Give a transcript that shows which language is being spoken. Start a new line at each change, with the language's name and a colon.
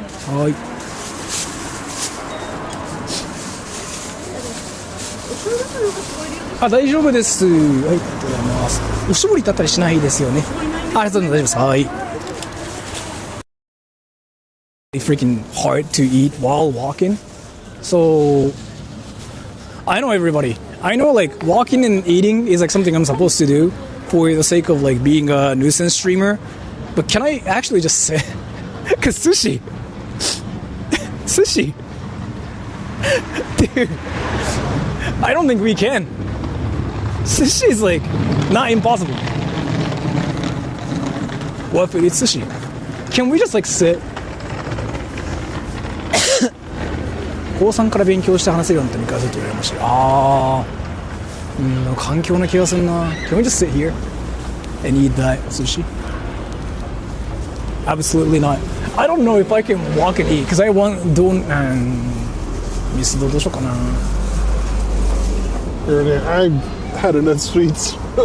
Japanese: はい。大丈夫です。はい、ありがとうございます。おしぼりだったりしないですよね。ありがとうございます。はい。
English: Freaking hard to eat while walking. So I know everybody. I know like walking and eating is like something I'm supposed to do for the sake of like being a nuisance streamer. But can I actually just say, cause sushi, dude. I don't think we can. Sushi is like not impossible. What if it's sushi? Can we just like sit?
Japanese: 高3から勉強して話せるようになったら2回ずっと言われましたよ。環境な気がするな。
English: Can we just sit here and eat that sushi? Absolutely not. I don't know if I can walk and eat because I don't
Japanese: ミスドどうしようかな。
English: I had enough sweets.